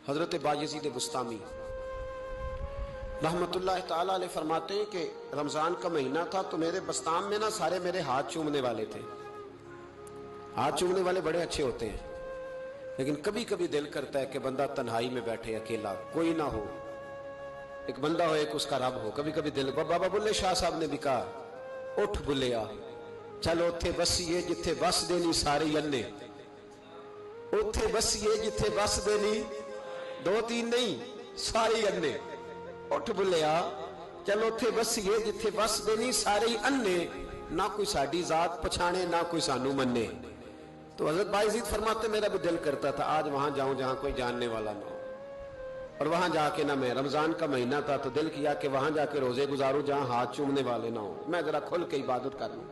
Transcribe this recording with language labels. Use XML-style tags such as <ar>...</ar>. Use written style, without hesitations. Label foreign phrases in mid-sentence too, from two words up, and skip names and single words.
<ur>حضرت بایزید بستامی رحمت اللہ تعالیٰ علیہ فرماتے ہیں کہ رمضان کا مہینہ تھا تو میرے بستان میں نا سارے میرے ہاتھ چومنے والے تھے. ہاتھ چومنے والے بڑے اچھے ہوتے ہیں، لیکن کبھی کبھی دل کرتا ہے کہ بندہ تنہائی میں بیٹھے اکیلا، کوئی نہ ہو، ایک بندہ ہو، ایک اس کا رب ہو. کبھی کبھی دل. بابا بلے شاہ صاحب نے بھی کہا</ur> <pa>اٹھ بلیا چلو اتھے بسیے جتھے بس دینی سارے انے، اتھے بسیے جتھے بس دینی، دو تین نہیں سارے انے. اٹھ بلیا چلو اتھے بسیے جتھے بس دینی سارے انے، نہ کوئی ساڈی ذات پچھانے نہ کوئی سانو منے.</pa> <ur>تو حضرت بایزید فرماتے میرا بھی دل کرتا تھا آج وہاں جاؤں جہاں کوئی جاننے والا نہ ہو، اور وہاں جا کے نہ میں، رمضان کا مہینہ تھا تو دل کیا کہ وہاں جا کے روزے گزاروں جہاں ہاتھ چومنے والے نہ ہوں، میں ذرا کھل کے عبادت کر لوں.</ur>